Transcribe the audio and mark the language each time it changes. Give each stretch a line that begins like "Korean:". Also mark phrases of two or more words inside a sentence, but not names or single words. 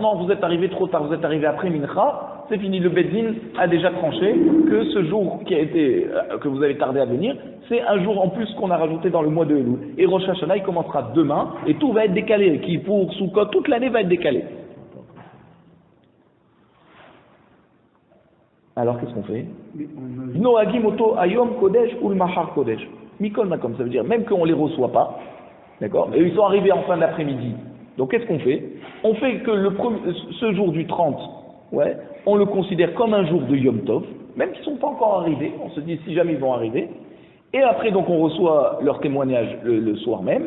French: Non, vous êtes arrivé trop tard, vous êtes arrivé après Mincha, c'est fini. Le Beddin a déjà tranché que ce jour que vous avez tardé à venir, c'est un jour en plus qu'on a rajouté dans le mois de Elul. Et Rosh Hashanah, il commencera demain, et tout va être décalé. Qui pour Sukkot, toute l'année va être décalée. Alors qu'est-ce qu'on fait?
Hebrew: נוהגים אותו היום קודש ולמחר קודש. מכל מקום,
French: ça veut dire même qu'on ne les reçoit pas, d'accord? Et ils sont arrivés en fin d'après-midi. Donc qu'est-ce qu'on fait? On fait que ce jour du 30, ouais, on le considère comme un jour de
Hebrew: יום טוב,
French: même s'ils ne sont pas encore arrivés, on se dit si jamais ils vont arriver, et après donc on reçoit leur témoignage le soir même.